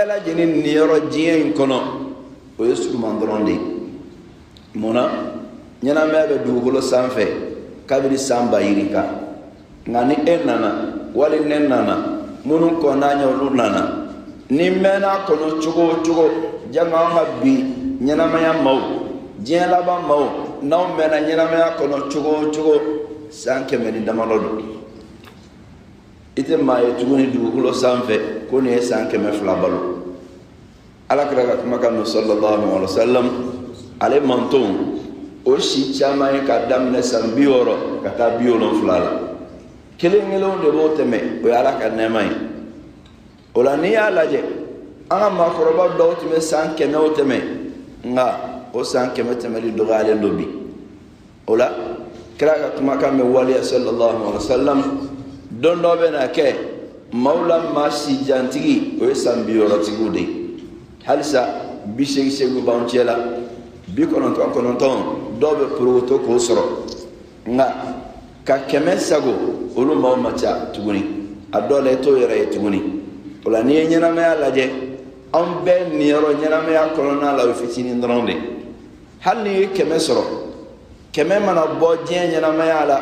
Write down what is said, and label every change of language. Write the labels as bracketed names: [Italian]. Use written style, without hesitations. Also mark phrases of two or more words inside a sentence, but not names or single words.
[Bambara] lajɛlen niyɔrɔ diɲɛ in kɔnɔ o ye suruman dɔrɔn de ye munna ɲɛnamaya bɛ dugukolo sanfɛ kabiri san ba yiri kan nka ni e nana wali ne nana minnu kɔnna olu nana ni mɛnna kɔnɔ cogo o cogo janga an ka bi ɲɛnamaya maaw diɲɛ laban maaw n'aw mɛnna ɲɛnamaya kɔnɔ cogo o cogo san 100 damadɔ don i tɛ maa ye tuguni dugukolo sanfɛ ko nin ye san 200 balo alakira ka kumakan no [Arabic] صلى الله عليه وسلم [Bambara] ale mantonw o si caman ye ka daminɛ san 60 ka taa 70 la kelen kelenw de b'o tɛmɛ o ye ala ka nɛɛma ye o la n'i y'a lajɛ an ka maakɔrɔba dɔw tun bɛ san 100 tɛmɛ nka o san 100 tɛmɛli dɔgɔyalen don bi o la kira ka kumakan bɛ waleya [Arabic] صلى الله عليه وسلم [Bambara] don dɔ bɛ na kɛ maaw la maa si jantigi o ye san 60 tigiw de ye halisa 80 b'anw cɛ la 99 dɔw bɛ porogoto k'o sɔrɔ nka ka 100 sago olu maaw ma ca tuguni a dɔw la i t'o yɛrɛ ye tuguni o la n'i ye ɲɛnamaya lajɛ anw bɛɛ niyɔrɔ ɲɛnamaya kɔnɔna la o ye fitinin dɔrɔn de hali n'i ye 100 sɔrɔ 100 mana bɔ diɲɛ ɲɛnamaya la